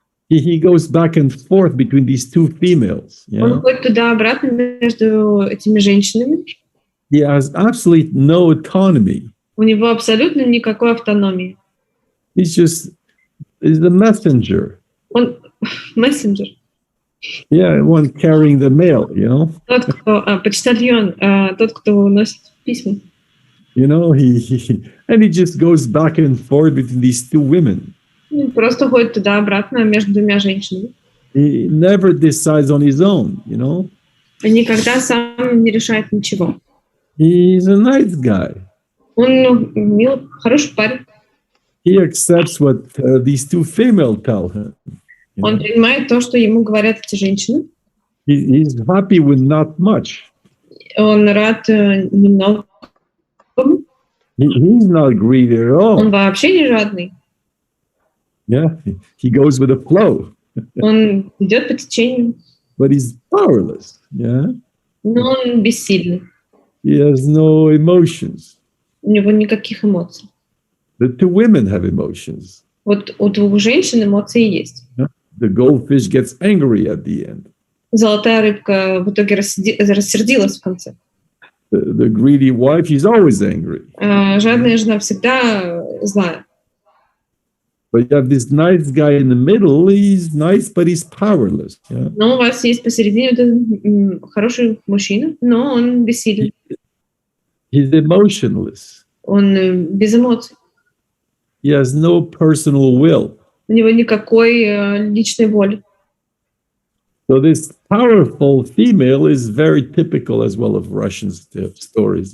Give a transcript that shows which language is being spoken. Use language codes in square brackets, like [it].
[en] He goes back and forth between these two females. Yeah? [ru] Он ходит туда-обратно между этими женщинами. [en] He has absolutely no autonomy. [ru] У него абсолютно никакой автономии. [en] He's the messenger. [ru] Он мессенджер. [en] Yeah, one carrying the mail, you know. [ru] Тот, кто почтальон, тот, кто уносит письма. [en] You know, he just goes back and forth between these two women. [ru] Просто ходит туда-обратно между двумя женщинами. [en] He never decides on his own, you know. [ru] Никогда сам не решает ничего. [en] He's a nice guy. [ru] Он милый, хороший парень. [en] He accepts what these two females tell him. [ru] Он принимает то, что ему говорят эти женщины. [en] He's happy with not much. [ru] Он рад немного. [en] He's not greedy at all. [ru] Он вообще не жадный. [en] Yeah, he goes with the flow. [ru] Он идет по течению. [en] But he's powerless. Yeah. [ru] Но он бессильный. [en] He has no emotions. [ru] У него никаких эмоций. [en] The two women have emotions. [ru] Вот у двух женщин эмоции есть. [en] Yeah. The goldfish gets angry at the end. [ru] Золотая рыбка в итоге рассердилась в конце. [en] The greedy wife, she's always angry. [ru] Жадная жена всегда злая. [en] But you have this nice guy in the middle. He's nice, but he's powerless. Yeah? [ru] Но у вас есть посередине вот этот хороший мужчина, но он бессилен. [en] He's emotionless. [ru] Он без эмоций. [en] He has no personal will. [ru] У него никакой личной воли. [en] So this powerful female is very typical as well of Russian stories.